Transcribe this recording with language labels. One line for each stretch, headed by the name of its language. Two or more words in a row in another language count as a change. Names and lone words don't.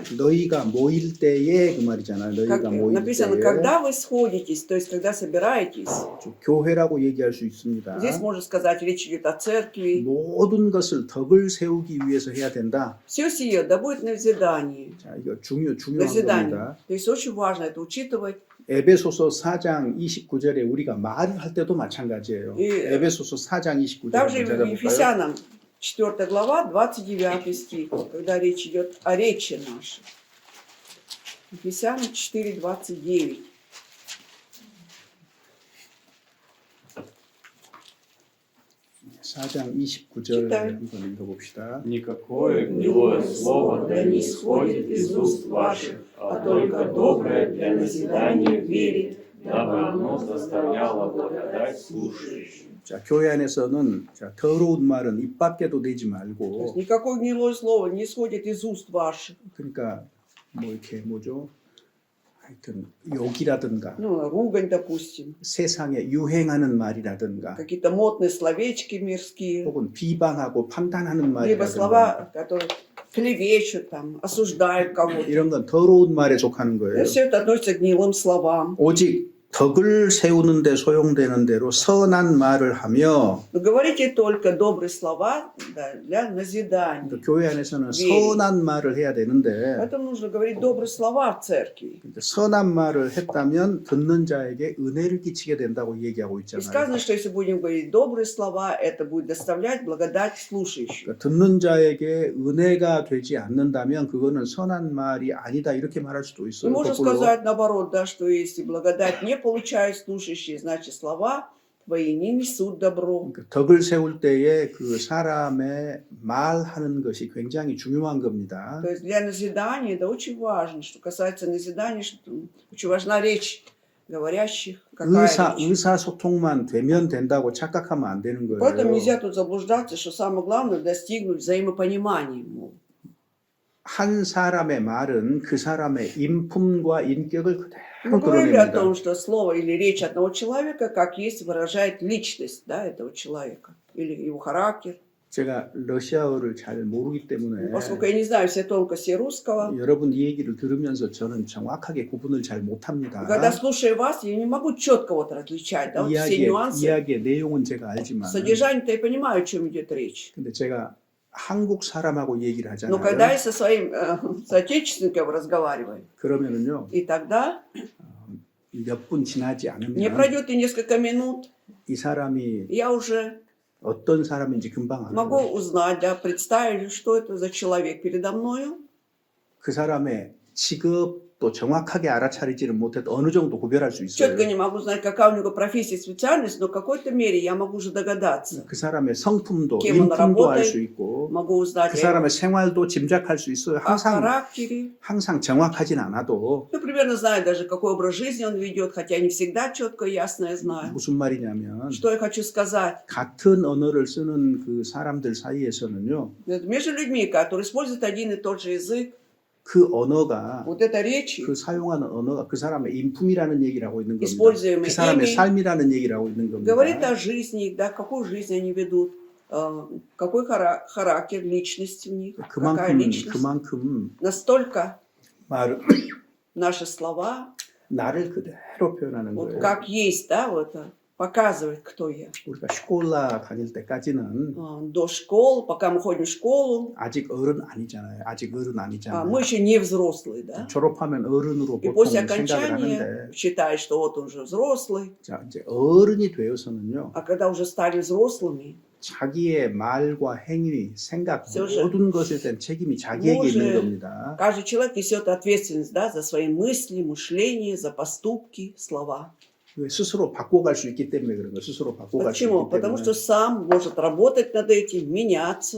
Korean: 너희가 모일 때에 그 말이잖아요.
Russian: как
Korean: 너희가 모일
Russian: написано,
Korean: 때에
Russian: когда вы сходитесь, то есть когда собираетесь.
Korean: 교회라고 얘기할 수 있습니다.
Russian: Здесь можно сказать, речь идет о церкви.
Korean: 모든 것을 덕을 세우기 위해서 해야 된다.
Russian: Все сие да будет назидание.
Korean: 자, 이거 중요한
Russian: назидание.
Korean: 겁니다.
Russian: То есть очень важно это учитывать.
Korean: 에베소서 4장 29절에 우리가 말을 할 때도 마찬가지예요. 이- 에베소서 4장 29절
Russian: Также
Korean: 한번
Russian: и в
Korean: 찾아볼까요?
Russian: Ефесянам 4 глава, 29 стих, когда речь идет о речи нашей. Ефесянам 4, 29.
Korean: 사 4장 29절
Russian: читаю.
Korean: 한번 읽어봅시다.
Russian: Никакое гнилое слово да не исходит из уст ваших, а только доброе для назидания в вере, дабы оно заставляло благодать слушающим.
Korean: 자, 교회 안에서는 자, 더러운 말은 입 밖에도 내지
Russian: То есть
Korean: 말고
Russian: никакое гнилое слово не исходит из уст ваших.
Korean: 그러니까 뭐 이렇게 뭐죠? 하여튼 욕이라든가
Russian: Ну, ругань, допустим.
Korean: 세상에 유행하는 말이라든가
Russian: Какие-то модные словечки мирские.
Korean: 혹은 비방하고 판단하는
Russian: Либо
Korean: 말이라든가
Russian: слова, которые клевещут, там, осуждают кого-то.
Korean: 이런 건 더러운 말에 속하는 거예요.
Russian: Все это относится к гнилым словам.
Korean: 오직 덕을 세우는 데 소용되는 대로 선한 말을 하며
Russian: Но говорите только добрые слова, да, для назидания.
Korean: 그러니까 교회 안에서는 예. 선한 말을 해야 되는데
Russian: Поэтому нужно говорить добрые слова в церкви.
Korean: 그러니까 선한 말을 했다면 듣는 자에게 은혜를 끼치게 된다고 얘기하고
Russian: И
Korean: 있잖아요.
Russian: сказано, что если будем говорить добрые слова, это будет доставлять благодать слушающим.
Korean: 그러니까 듣는 자에게 은혜가 되지 않는다면 그거는 선한 말이 아니다 이렇게 말할 수도
Russian: И
Korean: 있어요.
Russian: можно
Korean: 거꾸로.
Russian: сказать наоборот, да, что если благодать не получают слушающие, значит слова твои не несут добро.
Korean: 그러니까 덕을 세울 때에 그 사람의 말하는 것이 굉장히 중요한 겁니다.
Russian: То есть для назидания это очень важно. Что касается назидания, что очень важна речь говорящих. Какая речь.
Korean: 의사소통만 되면 된다고 착각하면 안 되는
Russian: Поэтому
Korean: 거예요.
Russian: нельзя тут заблуждаться, что самое главное достигнуть взаимопонимания. мол.
Korean: 한 사람의 말은 그 사람의 인품과 인격을 그대로
Russian: Мы говорили о
Korean: 드러냅니다.
Russian: том, что слово или речь одного человека, как есть, выражает личность, да, этого человека или его характер.
Korean: 제가 러시아어를 잘 모르기 때문에
Russian: Поскольку я не знаю все тонкости русского,
Korean: 여러분 이 얘기를 들으면서 저는 정확하게 구분을 잘 못합니다.
Russian: когда слушаю вас, я не могу четко вот различать, да, вот все нюансы.
Korean: 이야기의 내용은 제가 알지만
Russian: Содержание-то я понимаю, о чем идет речь.
Korean: 근데 제가 한국 사람하고 얘기를
Russian: Но когда
Korean: 하잖아요.
Russian: я со своим соотечественником разговариваю,
Korean: 그러면은요
Russian: и тогда
Korean: 몇 분 지나지
Russian: не
Korean: 않으면
Russian: пройдет и несколько минут,
Korean: 이 사람이
Russian: я уже
Korean: 어떤 사람인지 금방 알아요.
Russian: могу узнать, да, представить, что это за человек передо мною.
Korean: 그 사람의 직업도 정확하게 알아차리지는 못해도 어느 정도 구별할 수
Russian: Четко
Korean: 있어요.
Russian: не могу знать, какая у него профессия, специальность, но в какой-то мере я могу уже догадаться.
Korean: 그 사람의 성품도
Russian: Кем он
Korean: 인품도 알
Russian: работает,
Korean: 수 있고
Russian: Могу узнать
Korean: 그
Russian: о
Korean: 사람의 생활도 짐작할 수 있어요.
Russian: о характере.
Korean: 항상 정확하진 않아도
Russian: Ну, примерно знаю даже, какой образ жизни он ведет, хотя не всегда четко и ясно я знаю.
Korean: 무슨 말이냐면
Russian: Что я хочу сказать?
Korean: 같은 언어를 쓰는 그 사람들 사이에서는요.
Russian: Между людьми, которые используют один и тот же язык,
Korean: 그 언어가
Russian: вот эта речь,
Korean: 그 사용하는 언어가 그 사람의 인품이라는 얘기를 하고 있는 겁니다.
Russian: используемое
Korean: 그 사람의
Russian: ими,
Korean: 삶이라는 얘기를 하고 있는 겁니다.
Russian: говорит о жизни, да, какую жизнь они ведут, какой характер, личность в них, какая личность.
Korean: 그만큼
Russian: Настолько
Korean: 말
Russian: наши слова,
Korean: 나를 그대로 표현하는
Russian: вот
Korean: 거예요.
Russian: как есть, да, вот показывает, кто я.
Korean: 우리가 슈콜라 다닐 때까지는
Russian: До школы, пока мы ходим в школу,
Korean: 아직 어른 아니잖아요. 아직 어른 아니잖아요.
Russian: мы еще не взрослые, да.
Korean: 졸업하면 어른으로
Russian: И
Korean: 보통
Russian: после
Korean: 생각을
Russian: окончания
Korean: 하는데
Russian: считаешь, что вот он уже взрослый,
Korean: 자, 이제 어른이 되어서는요.
Russian: а когда уже стали взрослыми,
Korean: 자기의 말과 행위, 생각
Russian: все
Korean: 모든 것에 대한 책임이 자기에게
Russian: Боже.
Korean: 있는 겁니다.
Russian: каждый человек несет ответственность, да, за свои мысли, мышления, за поступки, слова.
Korean: 왜 스스로 바꿔갈 수 있기 때문에 그런 거예요. 스스로 바꿔갈 수
Russian: Почему?
Korean: 있기
Russian: Потому
Korean: 때문에.
Russian: что сам может работать над этим, меняться.